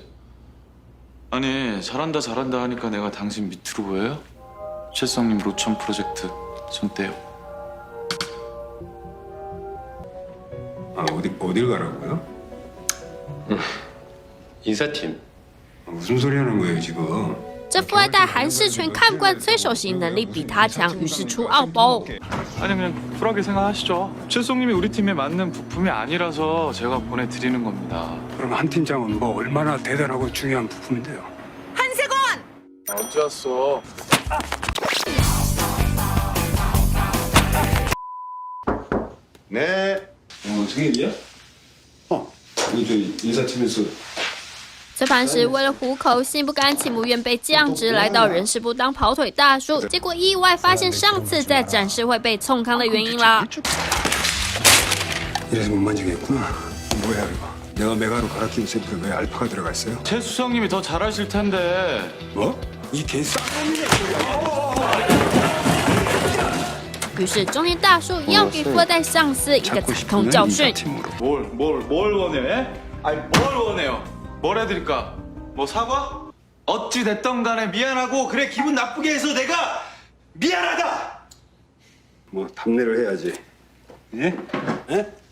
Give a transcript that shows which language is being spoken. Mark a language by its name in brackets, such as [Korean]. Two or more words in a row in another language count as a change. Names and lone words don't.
[Korean] 아니, 잘한다 하니까 내가 당신 밑으로 보여요? 최수성님 로천 프로젝트 전 떼요. 아, 어딜 가라고요? 인사팀. 아, 무슨 소리 하는 거예요, 지금? [Chinese] 这富二代韩世全看不惯崔首席能力比他强，于是出奥包。 [Korean] 아니, 그냥 쿨하게 생각하시죠. 최수성님이 우리 팀에 맞는 부품이 아니라서 제가 보내드리는 겁니다. 그럼 한 팀장은 뭐 얼마나 대단하고 중요한 부품인데요? 언제 왔어? 네. 승일이야? 이거 저희 인사팀에서 [Chinese] 崔磐石为了糊口，心不甘情不愿被降职，来到人事部当跑腿大叔，结果意外发现上次在展示会被冲康的原因啦。 [Korean] 이래서 못 만지겠구나. 뭐야 이거? 내가 메가로 갈아 끼운 샘플에 왜 알파가 들어가 있어요? 최수성님이 더 잘하실 텐데. 뭐? 이 개쌍놈이야! [Chinese] 于是中年大叔要给富二代上司一个惨痛教训。 [Korean] 뭘 원해? 아니, 뭘 원해요? 뭘 해드릴까? 뭐 사과? 어찌 됐던 간에 미안하고 그래 기분 나쁘게 해서 내가 미안하다. 뭐 답례를 해야지. 예? 예?